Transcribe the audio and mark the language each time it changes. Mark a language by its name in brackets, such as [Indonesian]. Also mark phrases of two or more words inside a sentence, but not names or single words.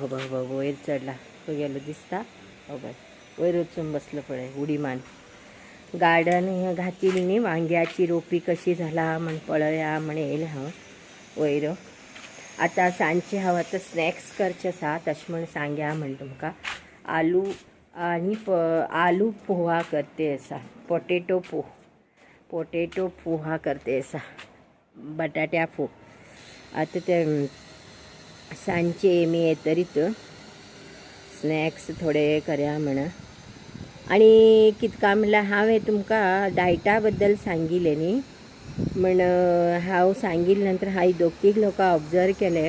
[Konkani] हो वयर चडला खंय गेलो दिसता. वयर वचून बसलो पळय उडी मान. गार्डन घातिली न्ही, वांग्याची रोपी कशी जाला म्हण पळया म्हण येयलें हांव वयर. आता सांजचे हांव आतां स्नॅक्स करचे आसा तशें म्हण सांगया म्हण तुमकां. आलू आणि आलू पोहा करते असा. पोटेटो पोहा करते असा. बटाट्या फोव. आता ते सांजचे मी येतरीत स्नॅक्स थोडे करया म्हण. आणि कितका म्हणल्यार हांवें तुमकां डायटा बद्दल सांगिल्लें न्ही. म्हण हांव सांगिल्ले नंतर हांव 2-3 लोकां ऑब्जर्व केले.